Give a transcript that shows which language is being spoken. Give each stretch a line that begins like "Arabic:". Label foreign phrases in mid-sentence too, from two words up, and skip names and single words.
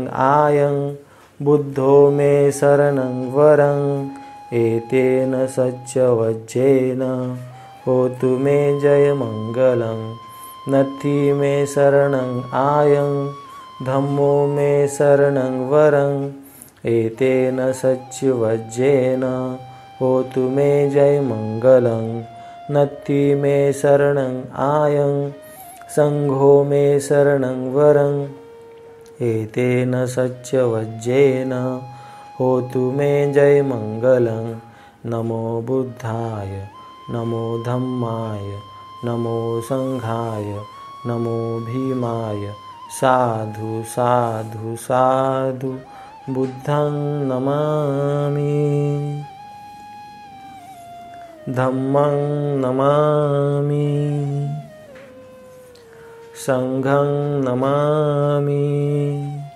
Pali: आयं बुद्धो मे शरणं वरं एतेन सच्चवज्जेन होतु मे जयमङ्गलं नत्थि मे शरणं आयं धम्मो मे शरणं वरं एतेन सच्चवज्जेन होतु मे जयमङ्गलं नत्थि मे शरणं आयं संघो मे शरणं वरं एतेन सच्चवज्जेन होतु मे जयमङ्गलं नमो बुद्धाय नमो धम्माय नमो संघाय नमो भीमाय साधु साधु साधु बुद्धं नमामि धम्मं नमामि संघं नमामि